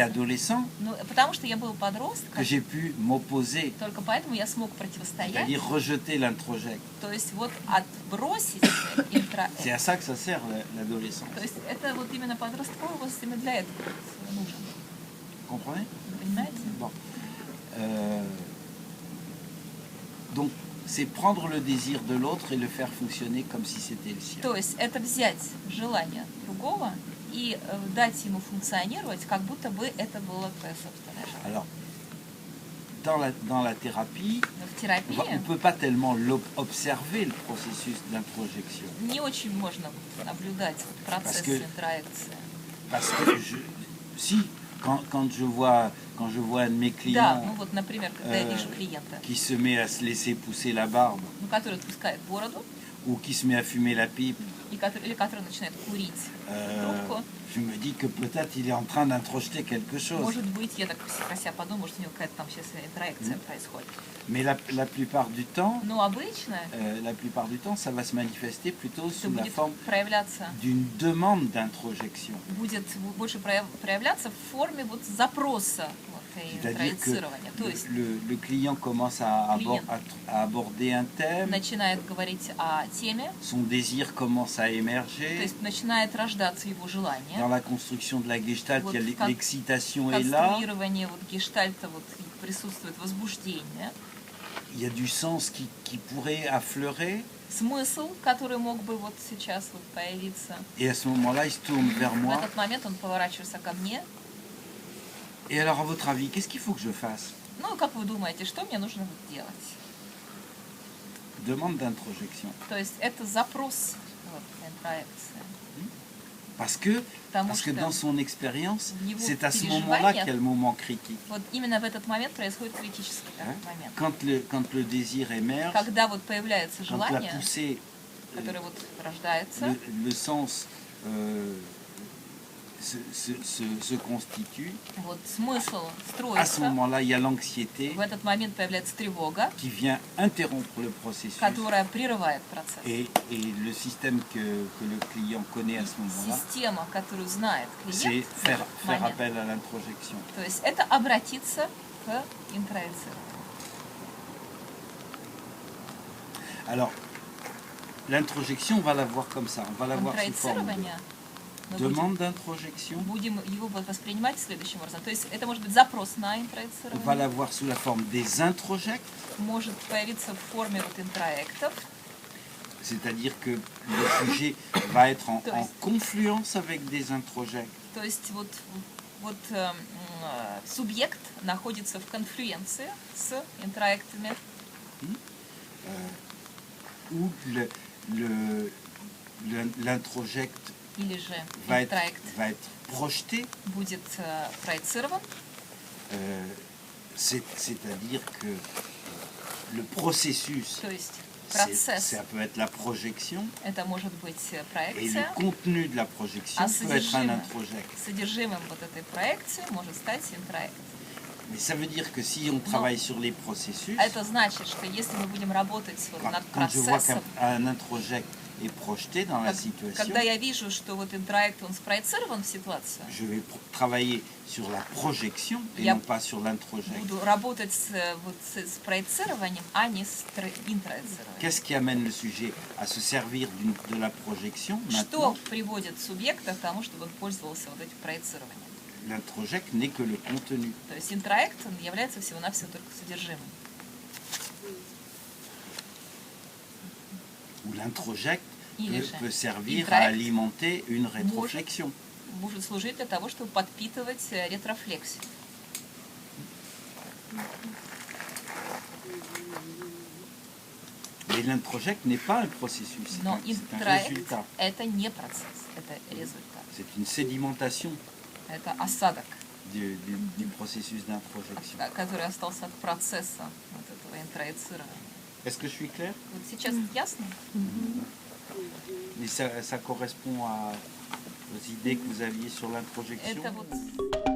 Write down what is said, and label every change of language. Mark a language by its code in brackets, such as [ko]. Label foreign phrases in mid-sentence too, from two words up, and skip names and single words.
[ru] заниматься. [fr] adolescent [ru] Ну, потому что я был [fr] que [ru] подростком, [fr] j'ai pu m'opposer, [ru] только поэтому я смог противостоять, [fr] c'est-à-dire rejeter l'introject. [ru] то есть вот отбросить интроект. [fr] C'est à ça que ça sert l'adolescence. [ru] То есть это вот именно подростковый возраст именно для этого нужен. [fr] Vous comprenez? [ru] Вы понимаете? [fr] Bon. Donc, c'est prendre le désir de l'autre et le faire fonctionner comme si c'était le sien. [ru] То есть это взять желание другого и дать ему функционировать, как будто бы это было твое собственное желание. [fr] Alors, dans la thérapie, [ru] Но в [fr] on [ru] терапии [fr] ne peut pas tellement observer le processus d'introjection. [ru] не очень можно наблюдать процесс [fr] Parce que- [ru] интроекции. [fr] Parce que quand je vois un de mes [ru] Да, [fr] clients [ru] ну вот, например, когда я э, вижу клиента, [fr] qui se met à se laisser pousser la barbe [ru] ну, который отпускает бороду, [fr] ou qui se met à fumer la pipe, [ru] или который начинает курить euh, трубку, [fr] je me dis que peut-être il est en train d'introjeter quelque chose. [ru] может быть, я так про себя подумаю, может, у него какая-то там сейчас интроекция происходит. [fr] Mais la plupart du temps, [ru] Но обычно [fr] ça va se manifester plutôt [ru] это [fr] sous la [ru] будет [fr] forme [ru] проявляться, [fr] d'une demande d'introjection. [ru] будет больше проявляться в форме вот запроса вот, и [fr] C'est-à-dire que [ru] интроицирования. То есть [fr] le client commence à aborder un thème, [ru] начинает говорить о теме, [fr] son désir commence à [ru] то [fr] émerger. [ru] есть начинает рождаться его желание. [fr] Dans la construction de la gestalt, [ru] Вот [fr] il y a [ru] как- [fr] l'excitation est là, [ru] Конструирование вот гештальта вот присутствует возбуждение, [fr] il y a du sens qui pourrait affleurer, [ru] смысл, который мог бы вот сейчас вот появиться. [fr] et à ce moment-là, il se tourne vers [ru] В [fr] moi. [ru] этот момент он поворачивается ко мне. [fr] Et alors, à votre avis, qu'est-ce qu'il faut que je fasse? [ru] Ну, как вы думаете, что мне нужно вот делать? [fr] Demande d'introjection. [ru] То есть это запрос вот, интроекции. [fr] Parce que [ru] Потому [fr] Parce que [ru] что [fr] dans son expérience, [ru] в его [fr] c'est à ce [ru] переживаниях [fr] moment-là qu'il y a le moment critique. [ru] вот именно в этот момент происходит критический [fr] Hein? [ru] момент. [fr] Quand le désir émerge, [ru] Когда вот появляется [fr] quand la [ru] желание, [fr] poussée, [ru] которое вот рождается, [fr] le sens se constitue, [ru] вот смысл [fr] à ce [ru] строится, [fr] moment-là, il y a l'anxiété [ru] в этот момент появляется тревога, [fr] qui vient interrompre le processus. [ru] которая прерывает процесс. [fr] Et le système que le client connaît à ce moment-là, [ru] Система, которую знает [fr] c'est [ru] клиент в [fr] faire [ru] этот момент, [fr] appel à l'introjection. [ru] то есть это обратиться к интроекции. [fr] Alors, l'introjection, on va la voir comme ça. On va la voir sous forme de [ru] Интроицирование мы будем, [fr] demande d'introjection. [ru] будем его воспринимать следующим образом. То есть это может быть запрос на [fr] On va [ru] интроицирование, [fr] la voir sous la forme des introjects, [ru] может появиться в форме вот интроектов, [fr] c'est-à-dire que le sujet va être en [ru] То есть- [fr] confluence avec des introjects. [ru] то есть вот субъект находится в конфлюенции с интроектами, [fr] Où l'introject [ru] или же [fr] va [ru] интроект [fr] être projeté, [ru] будет проецирован, [fr] c'est-à-dire que le processus, [ru] то есть процесс, [fr] ça peut être la projection, [ru] это может быть [fr] et [ru] проекция, [fr] le contenu de la projection [ru] а [fr] peut être un introject. [ru] содержимым вот этой проекции может стать интроект. [fr] Mais ça veut dire que si on travaille sur les processus, [ru] Это значит, что если мы будем работать вот над [fr] quand je vois [ru] процессом, [fr] qu'un introject est projeté dans la situation, [ru] когда я вижу, что вот интроект, он спроецирован в ситуацию, [fr] je vais travailler sur la projection et [ru] Я [fr] non pas sur l'introject. [ru] буду работать с проецированием, а не с интроецированием. [fr] Qu'est-ce qui amène le sujet à se servir de la projection [ru] Что [fr] maintenant? [ru] приводит субъекта к тому, чтобы он пользовался вот этим проецированием? [fr] L'introject n'est que le contenu. [ru] То есть интроект он является всего-навсего только содержимым. [fr] Ou l'introject [ru] Или же [fr] peut servir à [ru] интроект [fr] alimenter une rétroflexion. [ru] может служить для того, чтобы подпитывать ретрофлексию. [fr] Mais l'introject n'est pas un processus, [ru] Но [fr] c'est un [ru] интроект [fr] résultat. [ru] это не процесс, это результат. [fr] C'est une sédimentation [ru] Это осадок, [fr] du processus d'introjection. [ru] который остался от процесса вот этого интроецирования. [fr] Est-ce que je suis clair? [ru] Вот сейчас ясно? [fr] Mais ça correspond aux idées que vous aviez sur l'introjection? [ru] Это вот